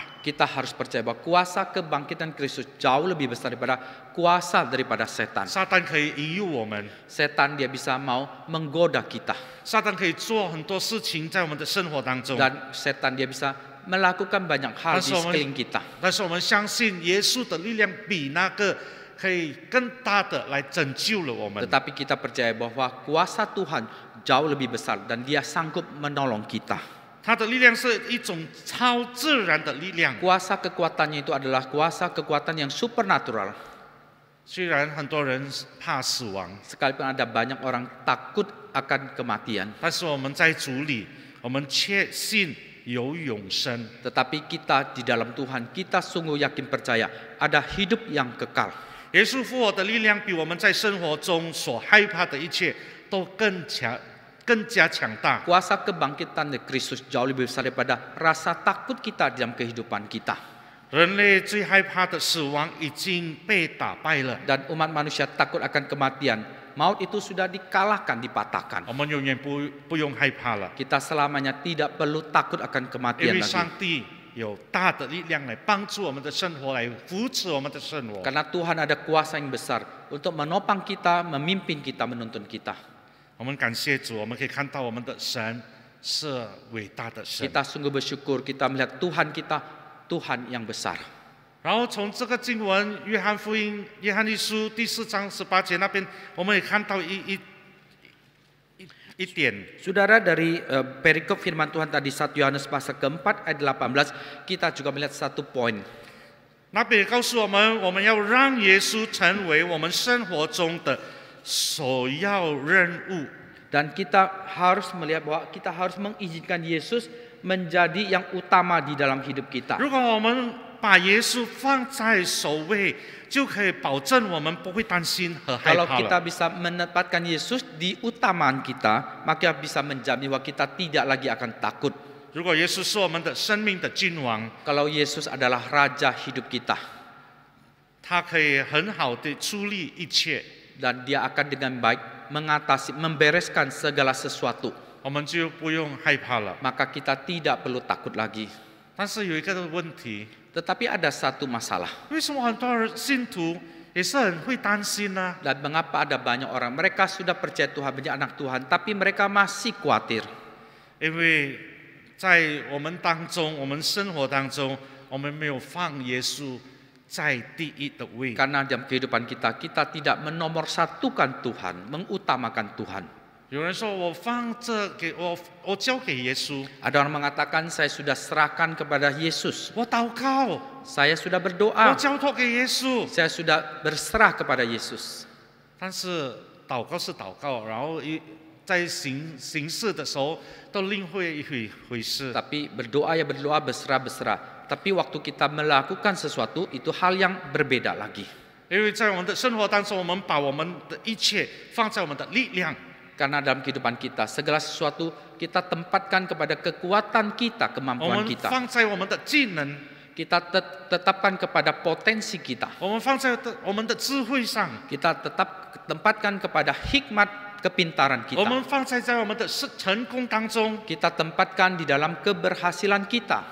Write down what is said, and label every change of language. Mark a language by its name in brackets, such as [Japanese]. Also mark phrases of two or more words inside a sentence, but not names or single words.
[Indonesian] kita harus percaya bahwa kuasa kebangkitan Kristus jauh lebih besar daripada kuasa daripada setan. [Chinese] 撒旦可以引诱我们， [Indonesian] Setan dia bisa mau menggoda kita. [Chinese] 撒旦可以做很多事情在我们的生活当中。 [Indonesian] Dan setan dia bisa melakukan banyak hal di sekeliling kita. [Chinese] 但是我们相信耶稣的力量比那个可以更大的来拯救了我们。 [Indonesian] Tetapi kita percaya bahwa kuasa Tuhan jauh lebih besar dan dia sanggup menolong kita. [Chinese] 他的力量是一种超自然的力量。 [Indonesian] Kuasa kekuatannya itu adalah kuasa kekuatan yang supernatural. [Chinese] 虽然很多人怕死亡， [Indonesian] Sekalipun ada banyak orang takut akan kematian, [Chinese] 但是我们在主里，我们确信有永生。 [Indonesian] tetapi kita di dalam Tuhan, kita sungguh yakin percaya ada hidup yang kekal. [Chinese] 耶稣复活的力量比我们在生活中所害怕的一切都更加强大。 [Indonesian] Kuasa kebangkitan dari Kristus jauh lebih besar daripada rasa takut kita dalam kehidupan kita. [Chinese] 人类最害怕的死亡已经被打败了， [Indonesian] Dan umat manusia takut akan kematian. Maut itu sudah dikalahkan, dipatahkan. [Chinese] 我们永远不用害怕了， [Indonesian] Kita selamanya tidak perlu takut akan [Chinese] 因 [Indonesian] kematian [Chinese] 为 [Indonesian] lagi. [Chinese] 上帝有大的力量来帮助我们的生活，来扶持我们的生活。 [Indonesian] Karena Tuhan ada kuasa yang besar untuk menopang kita, memimpin kita, menuntun kita. [Chinese] 我们感谢主，我们可以看到我们的神是伟大的神。 [Indonesian] Kita sungguh bersyukur, kita melihat Tuhan kita, Tuhan yang besar. [Chinese] 然后从这个经文《约翰福音》约翰一书第4章18节那边，我们也看到一点， [Indonesian] Saudara, dari perikop firman Tuhan tadi 1 Yohanes pasal keempat ayat 18, kita juga melihat satu poin. [Chinese] 那边也告诉我们，我们要让耶稣成为我们生活中的首要任务。 [Indonesian] Dan kita harus melihat bahwa kita harus mengizinkan Yesus menjadi yang utama di dalam hidup kita. [Chinese] 如果我们把耶稣放在首位，就可以保证我们不会担心和害 [Indonesian] Kalau [Chinese] 怕 [Indonesian] kita [Chinese] 了。 [Indonesian] bisa menempatkan Yesus di utamaan kita, maka bisa menjamin bahwa kita tidak lagi akan takut. [Chinese] 如果耶稣是我们的生命的君王， [Indonesian] Kalau Yesus adalah raja hidup kita, [Chinese] 他可以很好的处理一切， [Indonesian] dan dia akan dengan baik mengatasi, membereskan segala sesuatu, [Chinese] 我们就不用害怕了。 [Indonesian] maka kita tidak perlu takut lagi. [Chinese] 但是有一个问题， [Indonesian] Tetapi ada satu masalah. [Chinese] 为什么很多人信徒也是很会担心呢？ [Indonesian] Dan mengapa ada banyak orang, mereka sudah percaya Tuhan, menjadi anak Tuhan, tapi mereka masih khawatir. [Chinese] 因为在我们当中，我们生活当中，我们没有放耶稣在第一的位。 [Indonesian] Karena dalam kehidupan kita, kita tidak menomorsatukan Tuhan, mengutamakan Tuhan. [Chinese] 有人说我放这给我交给耶稣， [Indonesian] Ada orang mengatakan, saya sudah serahkan kepada Yesus. [Chinese] 我祷告， [Indonesian] Saya sudah [Chinese] 我 [Indonesian] berdoa. [Chinese] 交托给耶稣。 [Indonesian] Saya sudah berserah kepada Yesus. [Chinese] 但是祷告是祷告，然后在行事的时候都另会一回事。 [Indonesian] Tapi berdoa ya berdoa, berserah. Tapi waktu kita melakukan sesuatu, itu hal yang berbeda lagi. [Chinese] 因为在我们的生活当中，我们把我们的一切放在我们的力量， [Indonesian] Karena dalam kehidupan kita, segala sesuatu kita tempatkan kepada kekuatan kita, [Chinese] 我 [Indonesian] kemampuan [Chinese] 们 [Indonesian] kita. [Chinese] 放在我们的技能， [Indonesian] Kita tetapkan kepada potensi kita. [Chinese] 我们放在我们的智慧上， [Indonesian] Kita tetap tempatkan kepada hikmat kepintaran [Chinese] 我 [Indonesian] kita. [Chinese] 们放在我们的成功当中， [Indonesian] Kita tempatkan di dalam keberhasilan kita.